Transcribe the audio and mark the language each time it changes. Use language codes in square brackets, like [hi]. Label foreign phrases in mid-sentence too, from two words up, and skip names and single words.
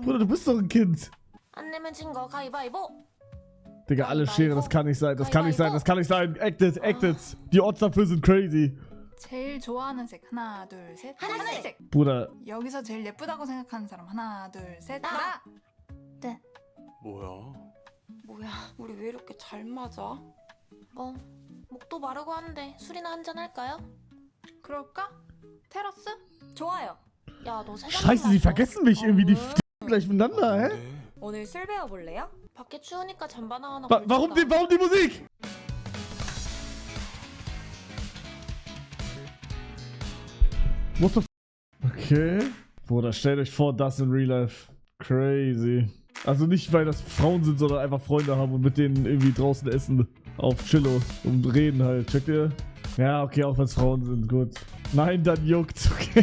[de] Bruder, [ko] 거. [de] du bist doch ein Kind. [ko] 안 내면 진 거 가위바위보. [de] Digga, alle Schere, das kann nicht sein, das kann nicht sein, das kann nicht sein. [en] Acted, acted. [de] Die Odds dafür sind crazy. [ko] 제일 좋아하는 색 하나 둘 셋. 하늘색. [de] Bruder, [ko] 여기서 제일 예쁘다고 생각하는 사람 하나 둘 셋. 나. 나. 뭐야? 뭐야 우리 왜 이렇게 잘 맞아? 뭐 목도 마르고 하는데 술이나 한잔 할까요? 그럴까? 테라스? 좋아요. 야 너 세잔 [de] scheiße, sie vergessen mich irgendwie, die gleich miteinander, hä? [ko] 네. 오늘 술 배워볼래요? 밖에 추우니까 잠바 하나 [de] Warum die Musik? [en] What the f. [de] Okay. Bruder, stellt euch vor, das in [en] Real Life. [de] Crazy. Also nicht, weil das Frauen sind, sondern einfach Freunde haben und mit denen irgendwie draußen essen. Auf Chillo und reden halt. Checkt ihr? Ja, okay, auch wenn es Frauen sind, gut. Nein, dann juckt, okay.